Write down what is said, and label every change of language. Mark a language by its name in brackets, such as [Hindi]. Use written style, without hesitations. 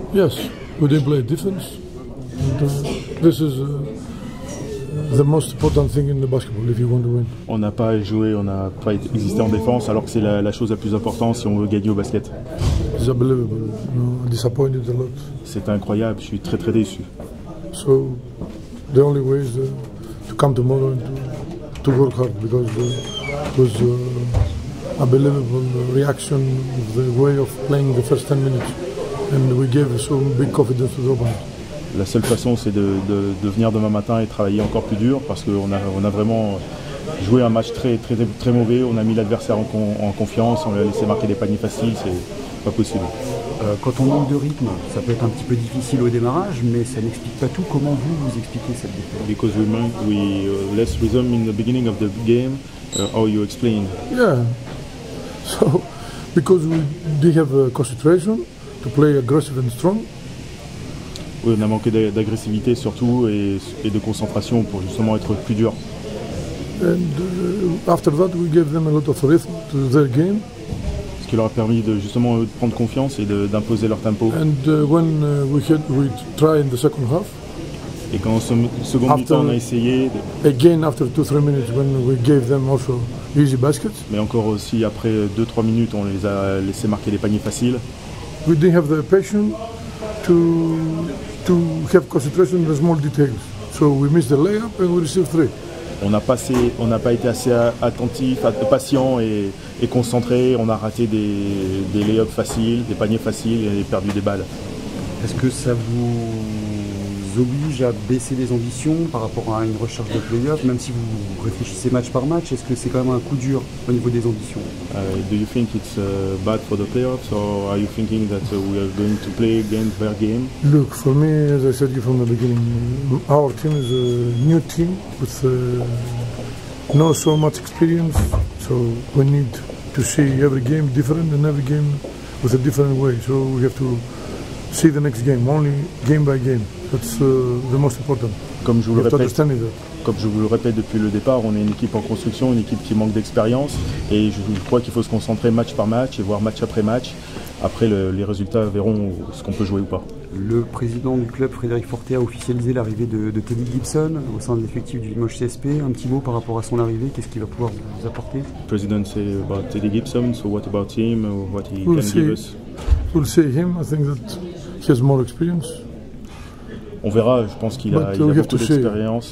[English] Yes, we didn't play defense. This is the most important thing in the basketball if you want to win. [French] On n'a pas joué, on n'a pas existé en défense alors que c'est la chose la plus importante si on veut gagner au basket. [English] It's unbelievable. Disappointed a lot. [French] C'est incroyable, je suis très déçu. [English] So the only way is to come tomorrow and to work hard because it was unbelievable reaction of the way of playing the first 10 minutes and we gave so big confidence to the opponent. [French] La seule façon, c'est de venir demain matin et travailler encore plus dur parce qu'on a vraiment joué un match très mauvais. On a mis l'adversaire en confiance, on lui a laissé marquer des paniers faciles, c'est pas possible. Quand on manque de rythme, ça peut être un petit peu difficile au démarrage, mais ça n'explique pas tout. Comment vous expliquez cette défaite? [English] Because we less rhythm in the beginning of the game, how you explain? Yeah, so because we did have concentration to play aggressive and strong. [French] Oui, on a manqué d'agressivité surtout et de concentration pour justement être plus dur. [English] And after that, we gave them a lot of rhythm to their game. [French] Ce qui leur a permis de justement de prendre confiance et d'imposer leur tempo. [English] And when we tried in the second half. [French] Et quand au second mi-temps on a essayé. [English] Again after 2-3 minutes when we gave them also easy baskets. [French] Mais encore aussi après 2-3 minutes on les a laissé marquer des paniers faciles. [English] We didn't have the patience to have concentration in the small details. So we missed the layup and we received 3. [French] On n'a pas été assez attentif, patient et concentré. On a raté des lay-ups faciles, des paniers faciles et perdu des balles. Est-ce que ça vous vous oblige à baisser les ambitions par rapport à une recherche de play-off, même si vous réfléchissez match par match? Est-ce que c'est quand même un coup dur au niveau des ambitions? [English] Do you think it's bad for the playoffs, or are you thinking that we are going to play game by game? Look, for me, as I said from the beginning, our team is a new team with not so much experience, so we need to see every game different and every game with a different way. So we have to see the next game, only game by game. That's the most important. [French] Comme je vous le répète depuis le départ, on est une équipe en construction, une équipe qui manque d'expérience, et je crois qu'il faut se concentrer match par match et voir match après match. Après, les résultats verront ce qu'on peut jouer ou pas. Le président du club, Frédéric Fortet, a officialisé l'arrivée de Teddy Gibson au sein de l'effectif du Limoges CSP. Un petit mot par rapport à son arrivée, qu'est-ce qu'il va pouvoir vous apporter? [English] President say about Teddy Gibson, so what about him, what he can give us? We'll see him. I think that he has more experience. [French] On verra, je pense qu'il a beaucoup d'expérience.